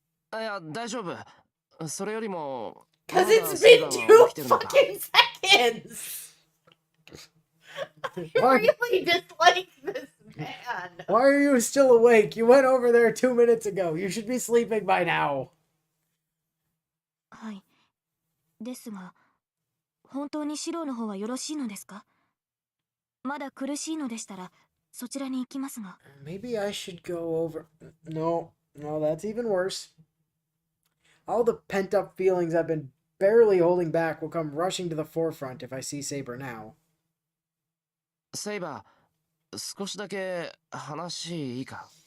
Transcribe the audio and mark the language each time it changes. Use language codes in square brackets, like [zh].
[ja] いや、大丈夫。それよりも、 [en] Because it's been 2 fucking seconds! I really dislike this man. Why are you still awake? You went over there 2 minutes ago. You should be sleeping by now. [ja] はい。ですが、本当にシロの方はよろしいのですか？まだ苦しいのでしたら、そちらに行きますが。 [en] Maybe I should go over... No, that's even worse. All the pent-up feelings I've been barely holding back will come rushing to the forefront if I see Saber now. [ja] Saber, 少しだけ話いいか?